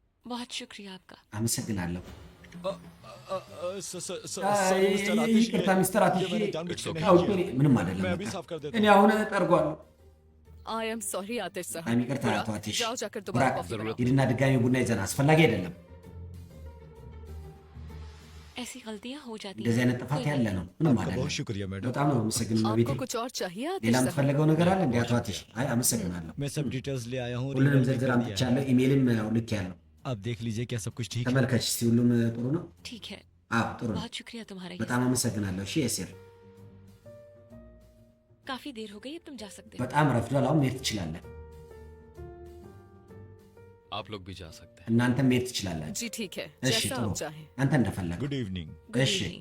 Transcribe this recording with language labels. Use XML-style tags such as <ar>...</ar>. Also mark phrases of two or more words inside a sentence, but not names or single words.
<hi>बहुत शुक्रिया आपका।</hi> <am>አመሰግናለሁ።</am> <hi>सॉरी</hi> <am>ይቅርታ ሚስተር አቲሽ ምንም አይደለም እኔ አሁን ጠርጓለሁ</am> <en>I am sorry</en> <hi>आतिश साहब</hi> <am>ይቅርታ አቶ አቲሽ</am> <hi>जाओ जाकर दोबारा कॉफी बनाओ</hi> <am>ሂድና ድጋሚ ቡና ይዘና አስፈላጊ አይደለም</am> <hi>ऐसी गलतियां हो जाती</hi> <am>እንደዚህ</am> <hi>हैं</hi> <am>አይነት ጥፋት ያለ ነው ምንም</am> <hi>बहुत</hi> <am>አይደለም</am> <hi>शुक्रिया मैडम</hi> <am>በጣም ነው አመሰግናለሁ ቤቴ</am> <hi>आपको कुछ और चाहिए आतिश</hi> <am>ሌላ</am> <hi>साहब</hi> <am>የምትፈልገው ነገር አለ እንዴ አቶ አቲሽ አይ አመሰግናለሁ</am> <hi>मैं सब डिटेल्स ले आया हूँ</hi> <am>ሁሉንም ዝርዝር አምጥቻለሁ ኢሜይልም ልክ ያለው</am> <hi>आप देख लीजिए क्या सब कुछ ठीक है</hi> <am>ተመልከች እስቲ ሁሉም ጥሩ ነው</am> <hi>ठीक है</hi> <am>አዎ ጥሩ ነው</am> <hi>बहुत शुक्रिया तुम्हारा</hi> <am>በጣም አመሰግናለሁ እሺ የሲር</am> <hi>काफी देर हो गई अब तुम जा सकते हो</hi> <am>በጣም ረፍዷል አሁን መሄድ ትችላለህ</am> <hi>आप लोग भी जा सकते हैं</hi> <am>እናንተም መሄድ ትችላላችሁ</am> <hi>जी ठीक है</hi> <am>እሺ</am> <hi>जैसा</hi> <am>ጥሩ</am> <hi>आप चाहें</hi> <am>አንተ እንደፈለግ</am> <en>good evening Good</en> <am>እሺ</am> <en>evening.</en>